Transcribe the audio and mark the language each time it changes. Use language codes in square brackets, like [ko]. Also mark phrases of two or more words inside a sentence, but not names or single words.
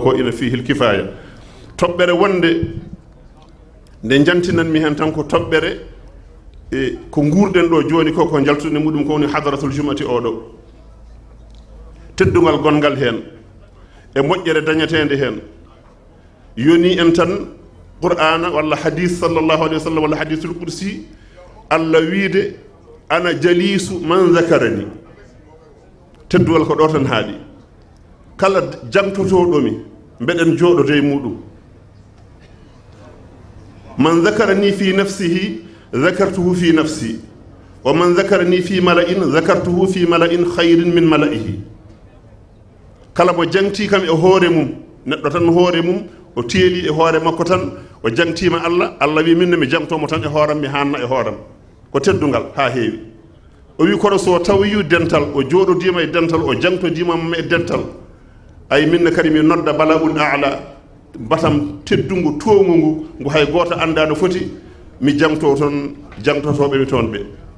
[ff] ko ina [ar] فيه الكفاية [ff] toɓɓere wonde nde jantinanmi hen tan ko toɓɓere ko guurɗen ɗo joni ko jaltude muɗum ko woni [ar] حضرة الجمعة [ff] oɗo teddugal gongal hen e moƴƴere dañetede hen yoni en tan qur'ana walla hadith [ar] صلى الله عليه وسلم [ff] walla [ar] الحديث القدسي [ff] Allah wiide [ar] أنا جليس من ذكرني [ff] teddugal ko ɗo tan haaɗi kala jangtotoɗomi mbeɗen jooɗoto e muɗum [ar] من ذكرني في نفسه ذكرته في نفسي ومن ذكرني في ملإ ذكرته في ملإ خير من ملئه [ff] kala mo jangti kam e hoore mum neɗɗo tan hoore mum o teeli e hoore makko tan o jangtima Allah wi minne mi jangtomo tan e hooram mi hanna e hooram ko teddungal ha heewi o wi kono so tawiyu dental o jooɗodima e dental o jangtodimama e dental ay minne kadi mi nodda [ar] الملأ الأعلى [ff] batam teddungu towngu ngu hay goto anda no foti mi jangto toon jangtotoɓe mi toon ɓe